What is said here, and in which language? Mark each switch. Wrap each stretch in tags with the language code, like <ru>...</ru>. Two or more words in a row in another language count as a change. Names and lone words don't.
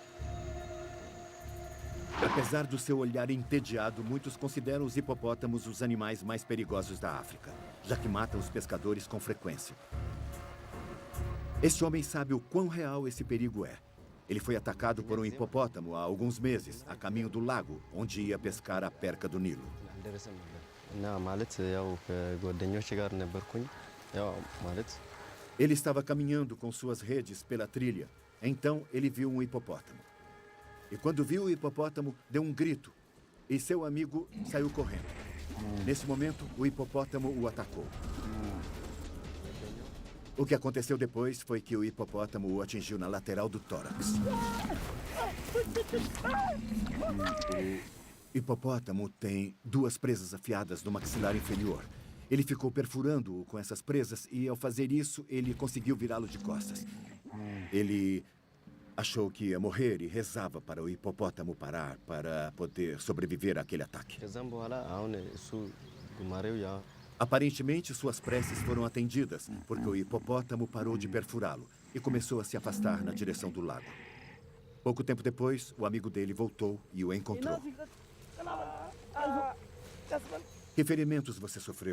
<pt>Apesar do seu olhar entediado, muitos consideram os hipopótamos os animais mais perigosos da África, já que matam os pescadores com frequência. Este homem sabe o quão real esse perigo é. Ele foi atacado por um hipopótamo há alguns meses, a caminho do lago, onde ia pescar a perca do Nilo.</pt> <am>እና ማለት ያው ከጓደኞቼ ጋር ነበርኩኝ ያው ማለት</am> <pt>Ele estava caminhando com suas redes pela trilha. Então, ele viu um hipopótamo. E quando viu o hipopótamo, deu um grito. E seu amigo saiu correndo. Nesse momento, o hipopótamo o atacou. O que aconteceu depois foi que o hipopótamo o atingiu na lateral do tórax. O hipopótamo tem 2 presas afiadas no maxilar inferior. Ele ficou perfurando-o com essas presas e, ao fazer isso, ele conseguiu virá-lo de costas. Ele achou que ia morrer e rezava para o hipopótamo parar para poder sobreviver àquele ataque.</pt> <am>ከዛም በኋላ አሁን እሱ ጉማሬው ያ</am> <pt>Aparentemente, suas preces foram atendidas, porque o hipopótamo parou de perfurá-lo e começou a se afastar na direção do lago. Pouco tempo depois, o amigo dele voltou e o encontrou. Que ferimentos você sofreu?</pt>